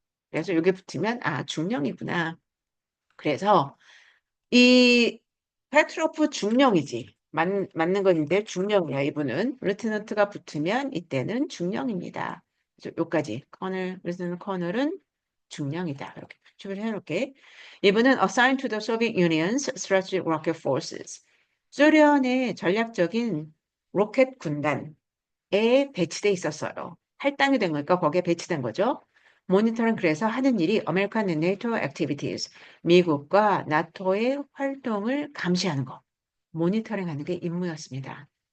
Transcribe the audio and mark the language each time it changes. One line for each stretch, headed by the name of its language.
Korean: 그래서 여기 붙으면 아 중령이구나. 그래서 이 페트로프 중령이지. 맞는 건데 중령이야 이분은. 루트넌트가 붙으면 이때는 중령입니다. 그래서 여기까지 루트넌트 커널은 중령이다. 이렇게 표시를 해놓을게. 이분은
English: assigned to the Soviet Union's strategic rocket forces.
Korean: 소련의 전략적인 로켓 군단에 배치돼 있었어요. 할당이 된 거니까 거기에 배치된 거죠. 모니터는 그래서 하는 일이
English: American and NATO activities,
Korean: 미국과 나토의 활동을 감시하는 거, 모니터링 하는 게 임무였습니다.